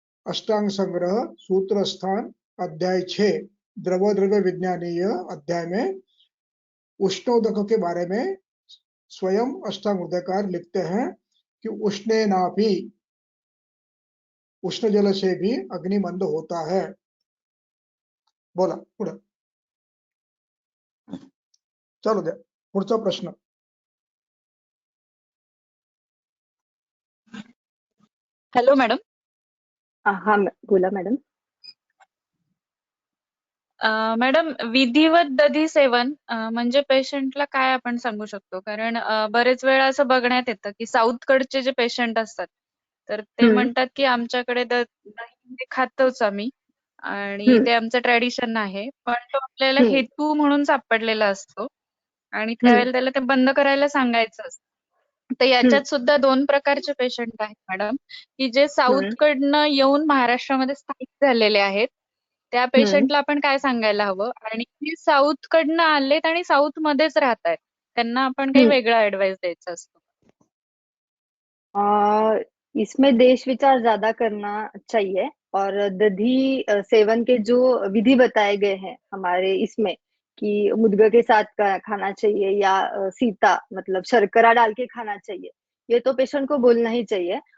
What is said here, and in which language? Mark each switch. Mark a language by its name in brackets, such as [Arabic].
[Hindi] अष्टांग संग्रह सूत्र स्थान अध्याय 6 द्रव द्रव्य विज्ञानीय अध्याय में उष्णोदक के बारे में स्वयं अष्टांग हृदयकार लिखते हैं कि उष्णेनापि, उष्ण जल से भी अग्नि मंद होता है। [Marathi] बोला पुढे चालू द्या, पुढचा प्रश्न। Hello madam. हा बोला मॅडम. मॅडम, विधिवत दधी सेवन म्हणजे पेशंटला काय आपण सांगू शकतो? कारण बरेच वेळा असं बघण्यात येतं की साऊथकडचे जे पेशंट असतात तर ते हम्म, म्हणतात की आमच्याकडे दही म्हणजे खातोच आम्ही आणि हम्म, ते आमचं ट्रेडिशन आहे. पण तो आपल्याला हम्म, हेतू म्हणून सापडलेला असतो आणि हम्म, त्यावेळेला त्याला ते बंद करायला सांगायचं असतं. तर हम्म, याच्यात सुद्धा 2 प्रकारचे पेशंट आहेत मॅडम, की जे हम्म, साऊथकडनं येऊन महाराष्ट्रामध्ये स्थायिक झालेले आहेत. त्या हम्म, पेशंटला आपण काय सांगायला हवं? आणि जे साऊथकडनं आलेत आणि साऊथमध्येच राहतायत, त्यांना आपण काही हम्म। वेगळा ॲडवाइस द्यायचा असतो? [Hindi] इसमें देश विचार ज्यादा करना चाहिए और दधी सेवन के जो विधि बताए गए हैं हमारे इसमें कि मुद्गा के साथ खाना चाहिए या सीता मतलब शर्करा डाल के खाना चाहिए, ये तो पेशेंट को बोलना ही चाहिए।